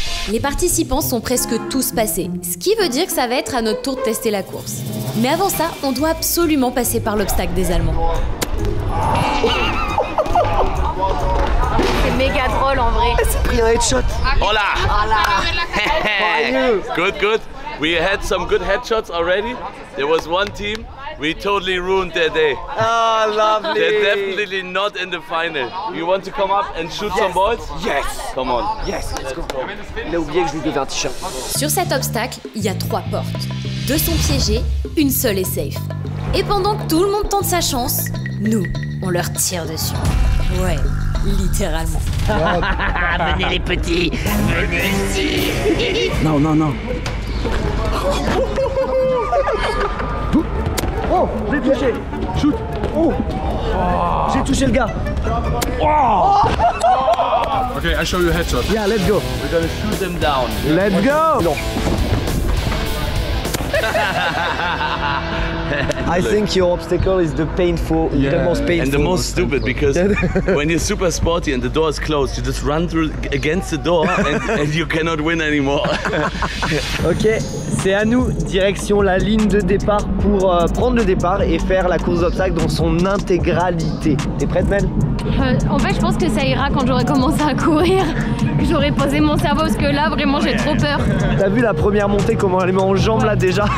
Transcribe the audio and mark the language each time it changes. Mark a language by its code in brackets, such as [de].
[fr] Les participants sont presque tous passés, ce qui veut dire que ça va être à notre tour de tester la course. Mais avant ça, on doit absolument passer par l'obstacle des Allemands. C'est méga drôle en vrai. Elle s'est pris un headshot. [es] Hola! [en] Good. We had some good headshots already. There was one team, we totally ruined their day. Ah, lovely. They're definitely not in the final. You want to come up and shoot some balls? Yes. Come on. Yes, let's go. [fr] Il a oublié que je lui devais un t-shirt. Sur cet obstacle, il y a 3 portes. 2 sont piégées, une seule est safe. Et pendant que tout le monde tente sa chance, nous, on leur tire dessus. Ouais, littéralement. Venez les petits, venez ici. Non, non, non. Oh, j'ai touché. Shoot. Oh. J'ai touché le gars. Oh. [en] Okay, I show you a headshot. Yeah, let's go. We're gonna shoot them down. Let's go. Non. I think your obstacle is the painful, the most painful. And the most stupid because when you're super sporty and the door is closed, you just run through against the door and you cannot win anymore. [fr] Ok, c'est à nous, direction la ligne de départ pour prendre le départ et faire la course d'obstacles dans son intégralité. T'es prête, Mel? En fait, je pense que ça ira quand j'aurai commencé à courir, que j'aurai posé mon cerveau parce que là, vraiment, j'ai trop peur. T'as vu la première montée, comment elle met en jambes là déjà?